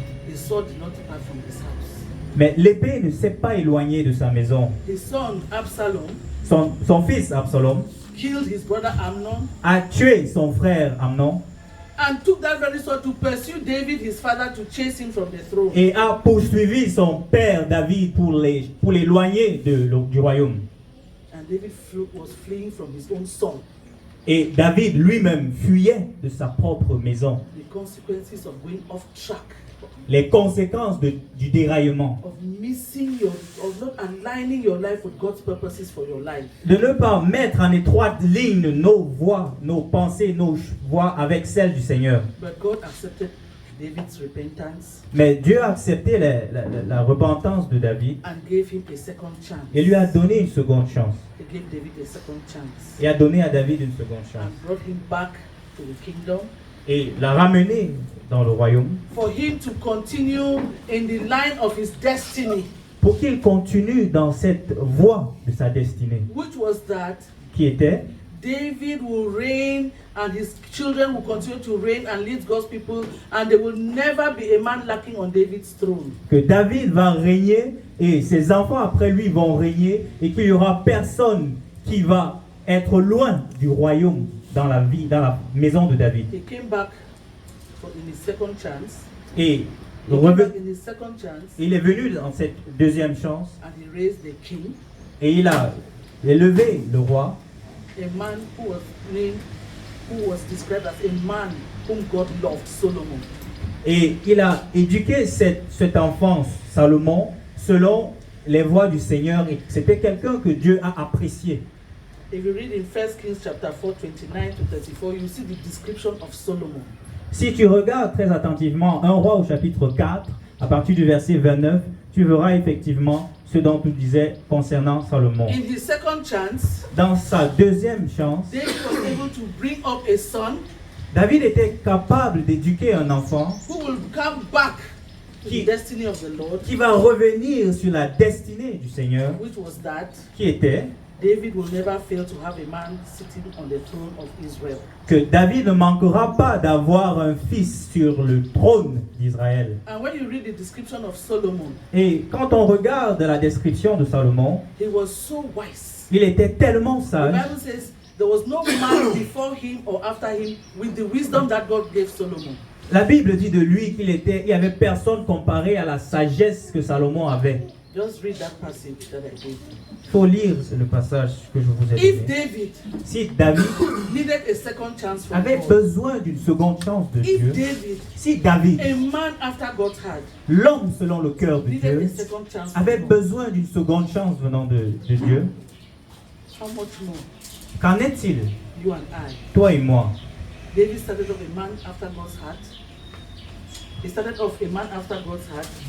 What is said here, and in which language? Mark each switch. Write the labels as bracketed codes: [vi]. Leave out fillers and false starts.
[en] The sword did not depart from his house. [fr] Mais l'épée ne s'est pas éloignée de sa maison. [en] His son Absalom [fr] Son fils Absalom [en] killed his brother Amnon [fr] a tué son frère Amnon [en] and took that very sword to pursue David, his father, to chase him from the throne. [fr] et a poursuivi son père David pour l'éloigner du royaume. [en] And David was fleeing from his own son. [fr] Et David lui-même fuyait de sa propre maison. [en] The consequences of going off track, [fr] Les conséquences du déraillement. [en] of not aligning your life with God's purposes for your life. [fr] De ne pas mettre en étroite ligne nos voies, nos pensées, nos voies avec celles du Seigneur. [en] But God accepted David's repentance [fr] Mais Dieu a accepté la repentance de David [en] and gave him a second chance. [fr] et lui a donné une seconde chance. [en] He gave David a second chance [fr] Et a donné à David une seconde chance. [en] and brought him back to the kingdom [fr] Et l'a ramené dans le royaume [en] for him to continue in the line of his destiny, [fr] pour qu'il continue dans cette voie de sa destinée, [en] which was that [fr] qui était [en] David will reign and his children will continue to reign and lead God's people, and there will never be a man lacking on David's throne. [fr] que David va régner et ses enfants après lui vont régner et qu'il n'y aura personne qui va être loin du royaume dans la maison de David. [en] He came back in his second chance. [fr] Et [en] He came back in his second chance [fr] il est venu dans cette deuxième chance [en] and he raised the king, [fr] et il a élevé le roi, [en] a man who was described as a man whom God loved, Solomon. [fr] et il a éduqué cet enfant Salomon selon les voies du Seigneur, et c'était quelqu'un que Dieu a apprécié. [en] If you read in 1 Kings chapter 4, 29 to 34, you see the description of Solomon. [fr] Si tu regardes très attentivement 1 Roi au chapitre 4, à partir du verset 29, tu verras effectivement ce dont tu disais concernant Salomon. [en] In his second chance, [fr] Dans sa deuxième chance, [en] David was able to bring up a son [fr] David était capable d'éduquer un enfant [en] who will come back to the destiny of the Lord, [fr] qui va revenir sur la destinée du Seigneur, [en] which was that [fr] qui était [en] David will never fail to have a man sitting on the throne of Israel. [fr] que David ne manquera pas d'avoir un fils sur le trône d'Israël. [en] And when you read the description of Solomon, [fr] Et quand on regarde la description de Salomon, [en] he was so wise. [fr] il était tellement [en] The [fr] sage. [en] Bible says there was no man before him or after him with the wisdom that God gave Solomon. [fr] La Bible dit de lui qu'il y avait personne comparé à la sagesse que Salomon avait. [en] Just read that passage that I gave you. [fr] Il faut lire le passage que je vous ai [en] If [fr] donné. [en] David [fr] Si David [en] needed a second chance from [fr] avait [en] God, [fr] besoin d'une seconde chance de [en] if [fr] Dieu, [en] David, [fr] si David, [en] a man after God's heart, [fr] l'homme selon le cœur de [en] needed a [fr] Dieu, [en] second chance from [fr] avait [en] God, [fr] besoin d'une seconde chance venant de Dieu, [en] how much more [fr] qu'en est-il, [en] you and I? [fr] toi et moi? [en] David started off a man after God's heart. He started off a man after God's heart,